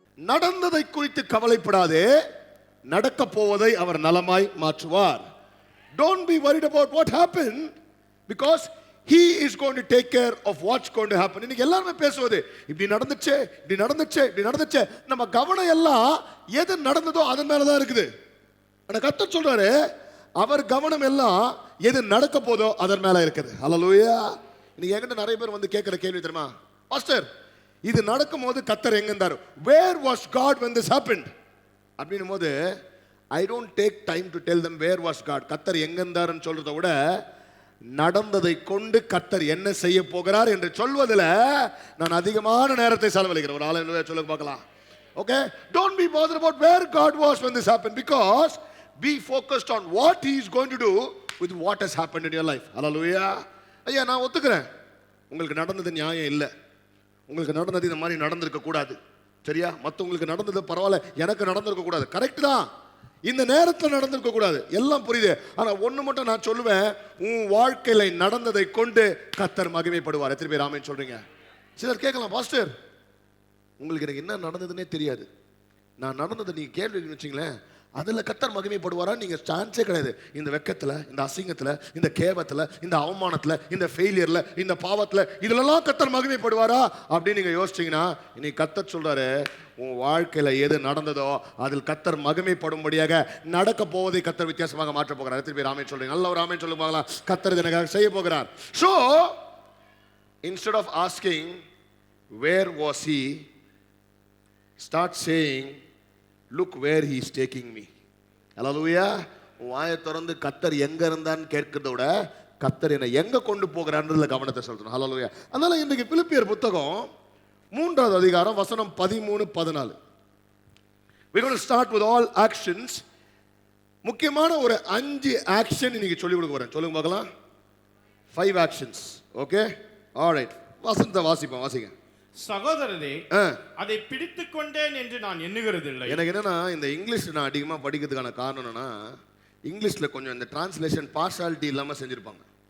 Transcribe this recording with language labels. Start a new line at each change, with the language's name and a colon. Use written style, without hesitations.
Tamil: நடந்ததை குறித்து கவலைப்படாதே, நடக்க போவதை அவர் நலமாய் மாற்றுவார்.
English: Don't be worried about what happened, because he is going to take care of what's going to happen.
Tamil: இன்னைக்கு எல்லாரும் பேசுவது இப்படி நடந்துச்சே, இப்படி நடந்துச்சே, இப்படி நடந்துச்சே. நம்ம கவனம் எல்லாம் எது நடந்ததோ அதன் மேல தான் இருக்குது. ஆனா கர்த்தர் சொல்றாரு, அவர் கவனம் எல்லாம் எது நடக்க போதோ அதன் மேல இருக்குது. ஹல்லேலூயா. இன்னைக்கு என்கிட்ட நிறைய பேர் வந்து கேட்கிற கேள்வி தெரியுமா, பாஸ்டர் இது நடக்கும் போது கர்த்தர் எங்க இருந்தார்?
English: Where was God when this happened?
Tamil: அப்படின்னும் போது
English: I don't take time to tell them where was God.
Tamil: கர்த்தர் எங்க இருந்தாருன்னு சொல்றதை விட நடந்ததை கொண்டு கர்த்தர் என்ன செய்ய போகிறார் என்று சொல்வதில் நான் அதிகமான நேரத்தை செலவழிக்கிறேன். ஒரு ஆளு சொல்ல பார்க்கலாம்.
English: Okay, don't be bothered about where God was when this happened, because be focused on what he is going to do with what has happened in your life. Hallelujah.
Tamil: ஐயா நான் ஒத்துக்கிறேன், உங்களுக்கு நடந்தது நியாயம் இல்லை, உங்களுக்கு நடந்தது இந்த மாதிரி நடந்திருக்க கூடாது, சரியா? மற்றவங்களுக்கு நடந்தது பரவாயில்ல, எனக்கு நடந்திருக்க கூடாது, கரெக்ட் தான். இந்த நேரத்தில் நடந்திருக்க கூடாது, எல்லாம் புரியுது. ஆனா ஒண்ணு மட்டும் நான் சொல்லுவேன், உன் வாழ்க்கையில நடந்ததை கொண்டு கர்த்தர் மகிமைப்படுவார். எத்தனை பேர் ஆமென் சொல்றீங்க? சிலர் கேட்கலாம், பாஸ்டர் உங்களுக்கு எனக்கு என்ன நடந்ததுன்னே தெரியாது, நான் நடந்ததை நீங்க கேள்வி வச்சிங்களேன், அதில் கர்த்தர் மகிமைப்படுவாரா? நீங்க சான்ஸே கிடையாது. இந்த வெக்கத்துல, இந்த அசிங்கத்துல, இந்த கேவத்துல, இந்த அவமானத்துல, இந்த ஃபெயிலியர்ல, இந்த பாவத்துல, இதுலலாம் கர்த்தர் மகிமைப்படுவாரா அப்படின்னு நீங்க யோசிச்சீங்கன்னா, இன்னைக்கு கர்த்தர் சொல்றாரு, உன் வாழ்க்கையில எது நடந்ததோ அதில் கர்த்தர் மகிமைப்படும்படியாக நடக்க போவதை கர்த்தர் வித்தியாசமாக மாற்ற போகிறார். எத்தனை பேர் ஆமென் சொல்றீங்க? நல்ல ஒரு ஆமென் சொல்லுங்க பார்க்கலாம். கர்த்தர் இது எனக்காக செய்ய போகிறார்.
English: So instead of asking where was he, start saying look where he is taking me. Hallelujah.
Tamil: வாயை திறந்து கர்த்தர் எங்க இருந்தான்னு கேட்கிறத விட கர்த்தர் என்னை எங்க கொண்டு போகிறான்றதுல கவனத்தை செலுத்தணும். ஹல்லேலூயா. அதனால இன்றைக்கு பிலிப்பியர் புத்தகம் 3வது அதிகாரம் வசனம் 13-14.
English: we're going to start with all actions.
Tamil: முக்கியமான ஒரு 5 ஆக்ஷன் இன்னைக்கு சொல்லி கொடுக்க போறேன். சொல்லுங்க பார்க்கலாம்.
English: 5 actions.
Tamil: Okay, alright. வசனத்தை வாசிப்போம், வாசிங்க. சகோதரரே, அதை பிடித்துக் கொண்டேன் என்று நான் எண்ணுகிறது இல்லை. எனக்கு என்னன்னா, இந்த இங்கிலீஷ் நான் அதிகமாக படிக்கிறதுக்கான காரணம் என்னன்னா, இங்கிலீஷில் கொஞ்சம் இந்த டிரான்ஸ்லேஷன் பார்ஷாலிட்டி இல்லாமல் செஞ்சுருப்பாங்க.